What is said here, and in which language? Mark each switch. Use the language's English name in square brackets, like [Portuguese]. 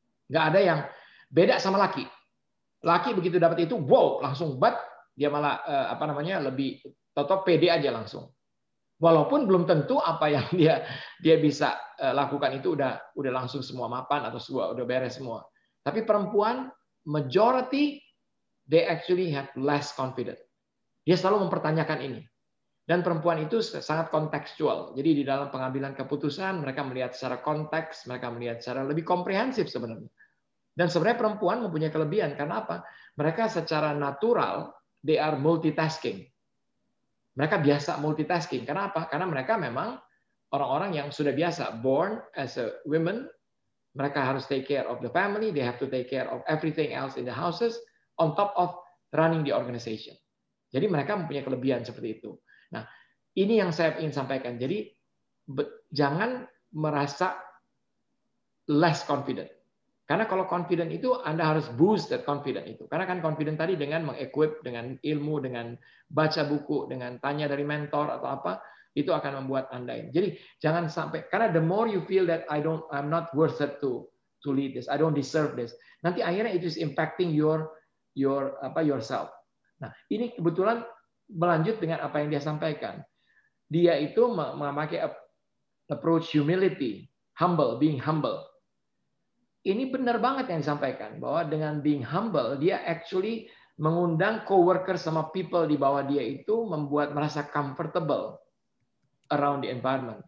[Indonesian] Nggak ada yang beda sama laki. Laki begitu dapat itu, wow, langsung dia malah apa namanya lebih pede aja langsung. Walaupun belum tentu apa yang dia bisa lakukan itu udah langsung semua mapan atau udah beres semua. Tapi perempuan [English] majority they actually have less confident. [Indonesian] Dia selalu mempertanyakan ini. Dan perempuan itu sangat kontekstual. Jadi di dalam pengambilan keputusan, mereka melihat secara konteks, mereka melihat secara lebih komprehensif sebenarnya. Dan sebenarnya perempuan mempunyai kelebihan. Karena apa? Mereka secara natural, [English] they are multitasking. [Indonesian] Mereka biasa multitasking. Karena apa? Karena mereka memang orang-orang yang sudah biasa, [English] born as a women, [Indonesian] mereka harus [English] take care of the family, they have to take care of everything else in the houses, on top of running the organization. [Indonesian] Jadi mereka mempunyai kelebihan seperti itu. Nah, ini yang saya ingin sampaikan. Jadi jangan merasa [English] less confident. [Indonesian] Karena kalau confident itu Anda harus [English] boost that confident [Indonesian] itu. Karena kan confident tadi dengan mengequip, dengan ilmu, dengan baca buku, dengan tanya dari mentor atau apa, itu akan membuat Anda ini. Jadi jangan sampai, karena [English] the more you feel that I'm not worth it to lead this, I don't deserve this. [Indonesian] Nanti akhirnya [English] it is impacting yourself. [Indonesian] Nah, ini kebetulan melanjut dengan apa yang dia sampaikan. Dia itu memakai [English] approach humility, being humble. [Indonesian] Ini benar banget yang disampaikan bahwa dengan [English] being humble [Indonesian] dia actually mengundang coworker sama people di bawah dia itu membuat merasa [English] comfortable around the environment.